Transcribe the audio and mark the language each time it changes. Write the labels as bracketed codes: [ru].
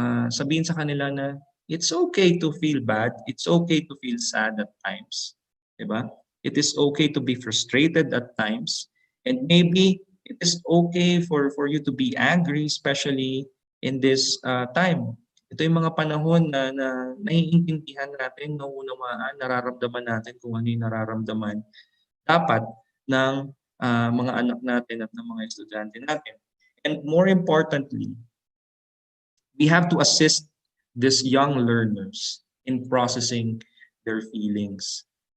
[tl] Sabihin sa kanila na [en] it's okay to feel bad, it's okay to feel sad at times. [tl] Diba? [en] It is okay to be frustrated at times, and maybe it is okay for you to be angry, especially in this time. [tl] Ito yung mga panahon na naiintindihan natin, nauunawaan, nararamdaman natin kung ano yung nararamdaman dapat ng mga anak natin at ng mga estudyante natin. [en] And more importantly, we have to assist these young learners in processing their feelings.